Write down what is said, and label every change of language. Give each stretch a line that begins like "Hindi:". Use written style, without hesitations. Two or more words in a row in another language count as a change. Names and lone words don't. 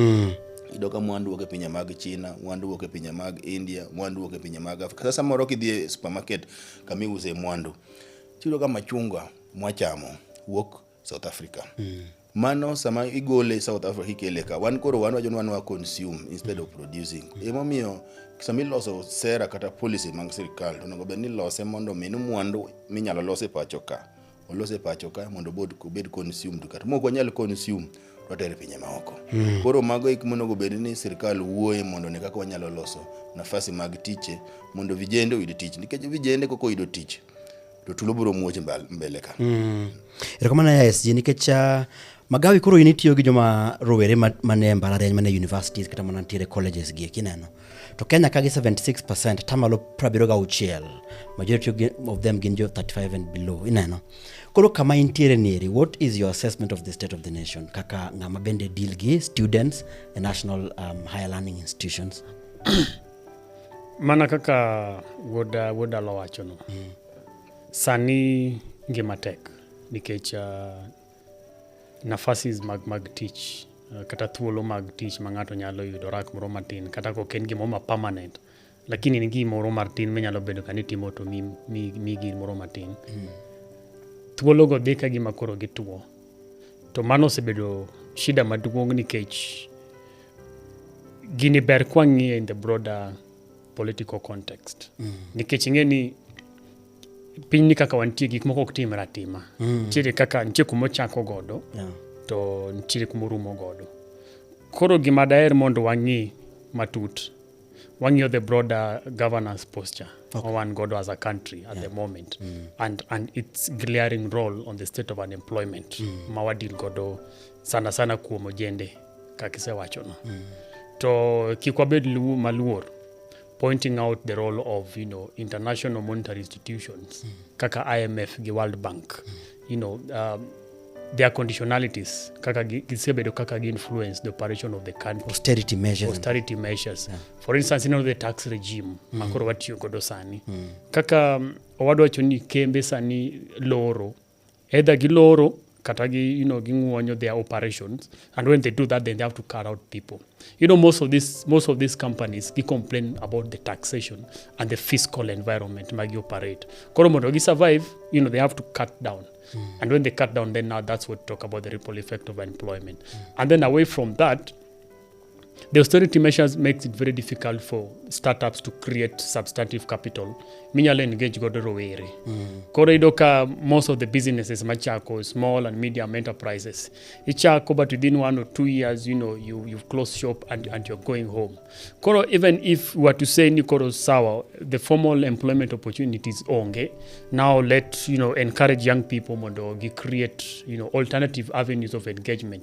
Luo (Kenya and Tanzania): Ido ka mwandu wuok e pinje mag China, mwandu wuok e pinje mag India, mwandu wuok e pinje mag Afrika. Sasa samoro kidhi e supermarket kama iuse mwandu, tido ka machungwa mwachamo wuok South Africa. Mano sama igole South Africa ikele ka wan koro wan wajon wa
English: consume instead of producing.
Luo (Kenya and Tanzania): Emomiyo sama iloso sera kata policy mag sirkal to onego bed ni lose mondo minu mwandu minyalo lose pacho ka. Olose pacho ka mondo bed consumed kata moko nyalo consume watere pinye maoko. Koro mago ik monego bed ni sirkal wuoye mondo ne kaka wanyalo loso nafasi mag tiche mondo vijende oyud tich, nikech vijende koko oyudo tich to tulo biro muoch mbele ka. Erokamano ya SG nikech Magawi koro initiyo gi joma rowere mane mbalariany mane universities kata mana ntiere colleges gi kineno. To Kenya kagi 76%, tamalo 76,
English: majority of them
Luo (Kenya and Tanzania): gin jo
English: 35 and below,
Luo (Kenya and Tanzania): ineno. Koro kama intiere niri,
English: what is your assessment of the state of the nation?
Luo (Kenya and Tanzania): Kaka ngama bende deal gi students and national higher learning institutions? Mana kaka woda lo wacho no. Sani ngima tek nikech nafasi mag teach kata thuolo mag teach mangato nyalo yudo rak moro matin kata ko ken gimo ma permanent, lakini ni gimo moro matin menyalo bedo kani timo to mi gimo moro matin. Thuolo go dhi ka gima koro gituo, to mano osebedo shida maduong' nikech gini ber kwang'iye
English: in the broader political context.
Luo (Kenya and Tanzania): Nikech ing'eni piny ni kaka wantie gik moko ok timre atima. Nitiere kaka nitie kuma ochako godo to nitiere kuma orumo godo. Koro gima daher mondo wang'i matut, wang'iyo
English: the broader governance posture
Luo (Kenya and Tanzania): wan godo
English: as a country at the moment, and its glaring role on the state of unemployment
Luo (Kenya and Tanzania): ma wadil godo sana kuom ojende kakisewacho no. To kik wabed maluor
English: pointing out the role of, international monetary institutions, kaka IMF gi World Bank, their conditionalities,
Luo (Kenya and Tanzania): kaka gisebedo kaka
English: influence the operation of the country. Austerity measures. Yeah. For instance, the tax regime,
Luo (Kenya and Tanzania): makoro watiyo godo sani. Kaka owadwa choni kembe sani loro,
English: either
Luo (Kenya and Tanzania): giloro, kata ging'uonyo
English: their operations, and when they do that, then they have to cut out people. Most of these companies complain about the taxation and the fiscal environment magi operate.
Luo (Kenya and Tanzania): Koro mondo gi
English: survive, they have to cut down. And when they cut down, then now that's what talk about the ripple effect of employment. And then away from that, the austerity measures makes it very difficult for startups to create substantive capital.
Luo (Kenya and Tanzania): Minyalo engage godo rowere. Koro idoka
English: most of the businesses machako, small and medium enterprises, ichako, but within 1 or 2 years, you've closed shop and you're going home. Koro, even if we were to say
Luo (Kenya and Tanzania): nikoro sawa,
English: the formal employment opportunities onge, now let encourage young people mondo create alternative avenues of engagement.